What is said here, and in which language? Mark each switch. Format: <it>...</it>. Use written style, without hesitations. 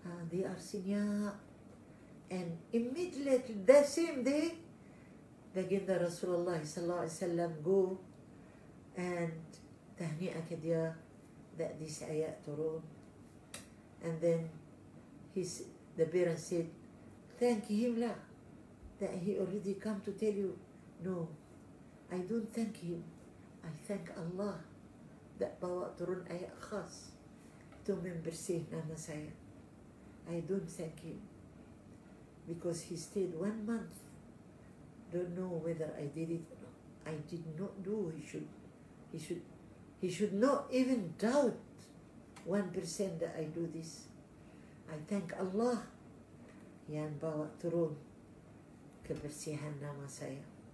<en>They are senior. And immediately that same day, baginda Rasulullah sallallahu alaihi wasallam go and</en> <ms>tahni'ah ke dia</ms> <en>that this ayat turun. And then the parents said, thank him lah, that he already come to tell you. No, I don't thank him. I thank Allah</en> <ms>tidak bawa turun ayat khas to membersih nama saya.</ms> <en>I don't thank him because he stayed 1 month. Don't know whether I did it or not. I did not do. He should not even doubt 1% that I do this. I thank Allah</en> <ms>yang bawa turun kebersihan nama saya.</ms>